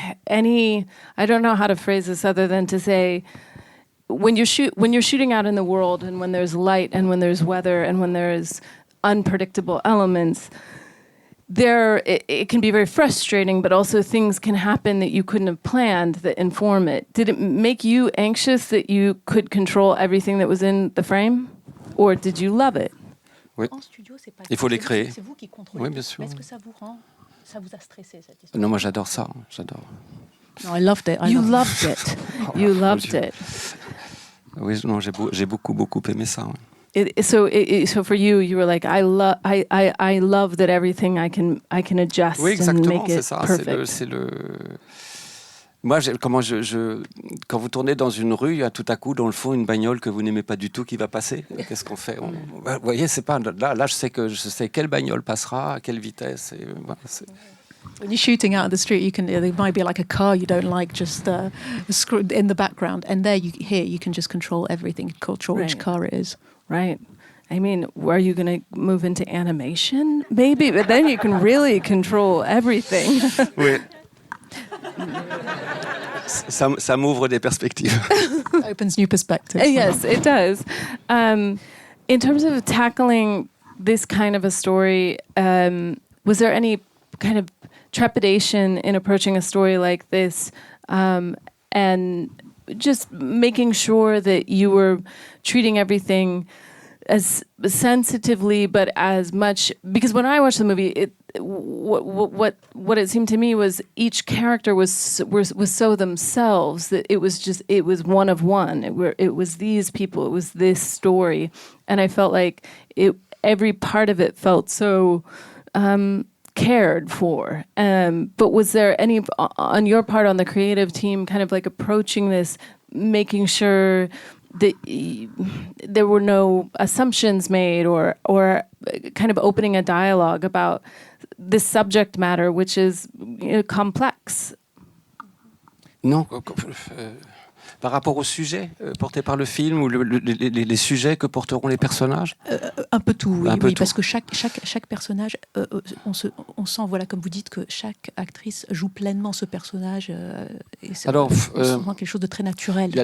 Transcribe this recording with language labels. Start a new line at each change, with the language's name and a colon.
English: any, I don't know how to phrase this other than to say, when you're shooting out in the world, and when there's light, and when there's weather, and when there's unpredictable elements, it can be very frustrating, but also things can happen that you couldn't have planned that inform it. Did it make you anxious that you could control everything that was in the frame? Or did you love it?
French: Oui. Il faut les créer. C'est vous qui contrôlez. Oui, bien sûr. Est-ce que ça vous a stressé cette histoire? Non, moi j'adore ça, j'adore.
English: No, I loved it. You loved it. You loved it.
French: Oui, non, j'ai beaucoup aimé ça. Ouais.
English: So for you, you were like, I love that everything I can adjust
French: Oui,
English: and make
French: exactement, c'est
English: it
French: ça.
English: perfect.
French: Moi, quand vous tournez dans une rue, il y a tout à coup dans le fond une bagnole que vous n'aimez pas du tout qui va passer. Qu'est-ce qu'on fait? Vous voyez, c'est pas là. Je sais quelle bagnole passera, à quelle vitesse. Et, voilà,
English: When you're shooting out of the street, there might be like a car you don't like just in the background, and you can just control everything, control which car it is. Right. I mean, are you going to move into animation? Maybe, but then you can really control everything.
French: Oui. Ça m'ouvre des perspectives.
English: Opens new perspectives. Yes, it does. In terms of tackling this kind of a story, was there any kind of trepidation in approaching a story like this, and just making sure that you were treating everything as sensitively, but as much, because when I watched the movie, what it seemed to me was each character was so themselves that it was one of one. It was these people, it was this story, and I felt like every part of it felt so cared for. But was there any, on your part, on the creative team, kind of like approaching this, making sure that there were no assumptions made, or kind of opening a dialogue about this subject matter, which is complex?
French: Non. Par rapport au sujet porté par le film, ou les sujets que porteront les personnages? Un peu tout, oui, tout. Parce que chaque personnage, on sent, voilà, comme vous dites, que chaque actrice joue pleinement ce personnage. Et on sent quelque chose de très naturel.